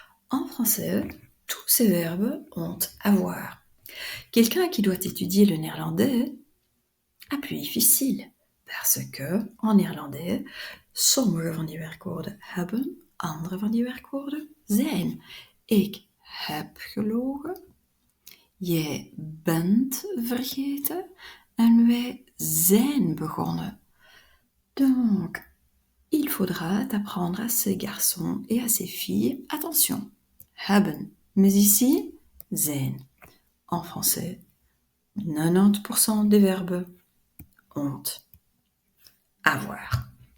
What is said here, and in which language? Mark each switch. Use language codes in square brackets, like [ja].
[fr] En français, tous ces verbes ont avoir. Quelqu'un qui doit étudier le néerlandais a plus difficile, parce que en néerlandais, [nl] sommige van die werkwoorden hebben, andere van die werkwoorden zijn. Ik heb gelogen, jij bent vergeten en wij zijn begonnen. [fr] Donc, il faudra apprendre à ces garçons et à ces filles, attention, haben, mais ici, zijn. En français, 90% des verbes ont avoir.